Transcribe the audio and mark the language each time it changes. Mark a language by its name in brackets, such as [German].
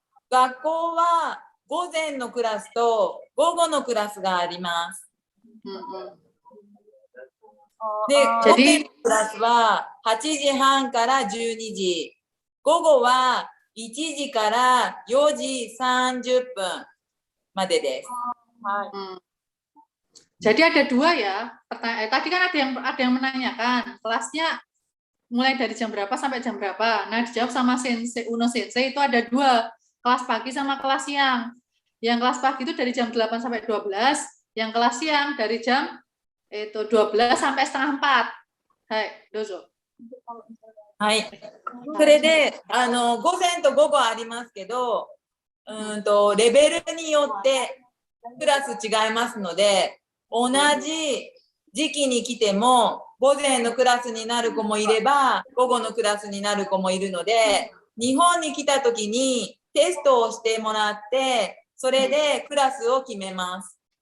[Japanese] 学校は午前のクラスと午後のクラスがあります。で、午前のクラスは8時半から12時。午後は1時から4時30分までです。 [Indonesian] Jadi ada dua ya. Tadi kan ada yang menanyakan kelasnya mulai dari jam berapa sampai jam berapa. Nah, dijawab sama Sensei Uno Sensei itu ada dua, kelas pagi sama kelas siang. Yang kelas pagi itu dari jam 8 sampai 12, yang kelas siang dari jam 12 sampai setengah 4. [Japanese] Hai, dozo. はい。それで、午前と午後ありますけど、レベルによってクラス違いますので、同じ時期に来ても、午前のクラスになる子もいれば、午後のクラスになる子もいるので、日本に来たときにテストをしてもらって、それでクラスを決めます。